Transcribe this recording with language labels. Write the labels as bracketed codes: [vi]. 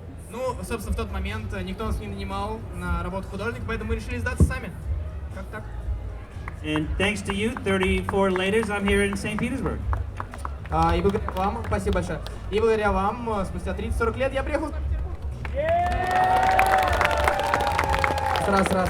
[ru] Ну, собственно, в тот момент никто нас не нанимал на работу художника, поэтому мы решили сдаться сами. Как так? [en] And thanks to you, 34 laters, I'm here in St. Petersburg. [ru] И благодаря вам, спасибо большое. И благодаря вам, спустя 30-40 лет я приехал. Раз.